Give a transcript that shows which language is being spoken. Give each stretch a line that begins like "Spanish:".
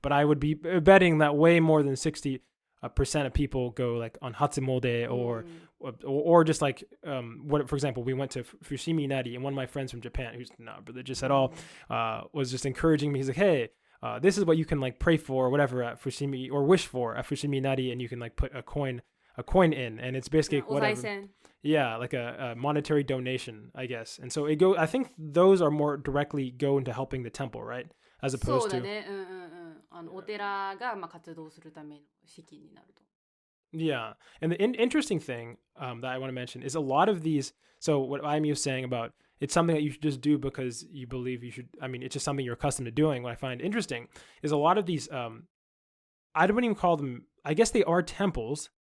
English: But I would be betting that way more than 60% of people go like on Hatsumode or just like, what, for example, we went to Fushimi Inari and one of my friends from Japan, who's not religious at all, was just encouraging me. He's like, hey, this is what you can like pray for or whatever at Fushimi or wish for at Fushimi Inari, and you can like put a coin in, and it's basically whatever. Yeah, like a monetary donation, I guess. And so I think those are more directly go into helping the temple, right? As opposed to
Japanese: お寺がまあ活動するための資金になると。
English: Yeah, and the interesting thing that I want to mention is a lot of these. So what Ayumi was saying about it's something that you should just do because you believe you should. I mean, it's just something you're accustomed to doing. What I find interesting is a lot of these. I don't even call them. I guess they are temples.